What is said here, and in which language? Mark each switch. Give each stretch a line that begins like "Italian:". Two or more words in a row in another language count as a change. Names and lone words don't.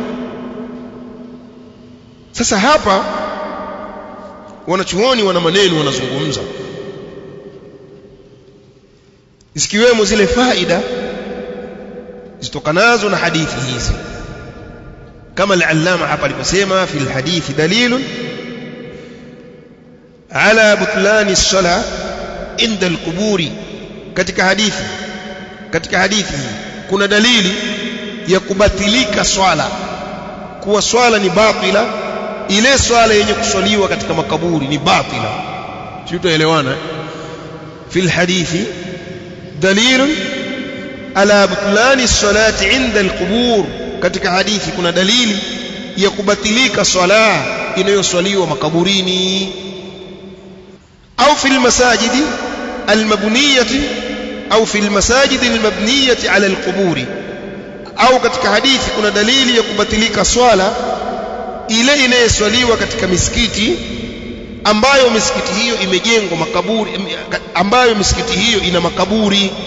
Swahili: Sasa hapa wanachuoni wana maneno wanazungumza, zikiwemo zile faida zitokanazo na hadithi hizi, kama al-allama hapa aliposema,
Arabic: في الحديث دليل على بطلان الصلاة عند القبور.
Swahili: Katika hadithi kuna dalili ya kubatilika swala, kuwa swala ni batila. Ile swala yenye kuswaliwa katika makaburi ni batila. Sio, tuelewana?
Arabic: في الحديث دليل على بطلان الصلاة عند القبور,
Swahili: katika hadithi kuna dalili ya kubatilika swala inayoswaliwa makaburini.
Arabic: أو في المساجد المبنية أو في المساجد المبنية على القبور,
Swahili: au katika hadithi kuna dalili ya kubatilika swala ile inayoswaliwa katika misikiti ambayo misikiti hiyo imejengwa makaburi, ambayo misikiti hiyo ina makaburi.